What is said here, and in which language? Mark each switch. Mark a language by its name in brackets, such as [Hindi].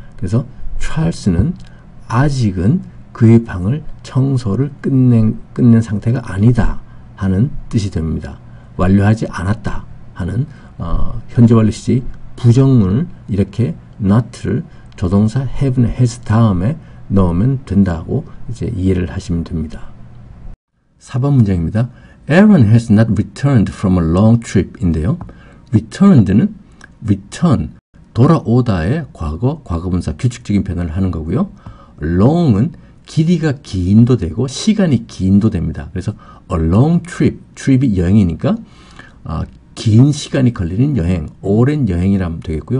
[Korean] 그래서 찰스는 아직은 그의 방을 청소를 끝낸 상태가 아니다 하는 뜻이 됩니다. 완료하지 않았다 하는 현재 완료 시제의 부정문을 이렇게 not를 조동사 have나 has 다음에 넣으면 된다고 이제 이해를 하시면 됩니다. 4번 문장입니다. [English] Aaron has not returned from a long trip인데요. [Korean] returned는 return, 돌아오다의 과거분사 규칙적인 변화를 하는 거고요. long은 길이가 긴도 되고 시간이 긴도 됩니다. 그래서 a long trip, trip이 여행이니까 긴 시간이 걸리는 여행, 오랜 여행이라면 되겠고요.